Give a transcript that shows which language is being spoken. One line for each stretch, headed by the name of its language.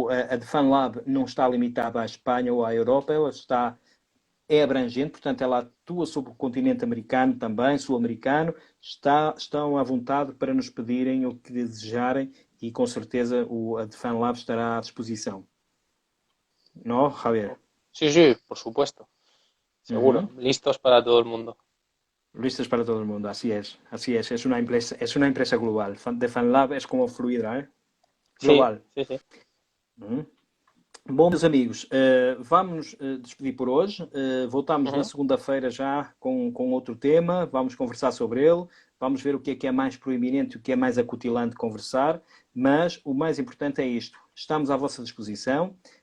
Portuguese: a DeFanLab não está limitada à Espanha ou à Europa, ela é abrangente, portanto ela atua sobre o continente americano também, sul-americano, estão à vontade para nos pedirem o que desejarem e com certeza a DeFanLab estará à disposição.
Spanish: ¿No, Javier? Sí, sí, por supuesto. Seguro. Uhum. Listos para todo el mundo. Listos para todo el mundo, así es. Es una empresa global. DeFanLab es como Fluidra, ¿eh? Sí, Global. sí, sí. Uhum.
Portuguese: Bom, meus amigos, vamos despedir por hoje. Voltamos na segunda-feira já com outro tema. Vamos conversar sobre ele. Vamos ver o que é mais proeminente, o que é mais acutilante conversar. Mas o mais importante é isto. Estamos à vossa disposição.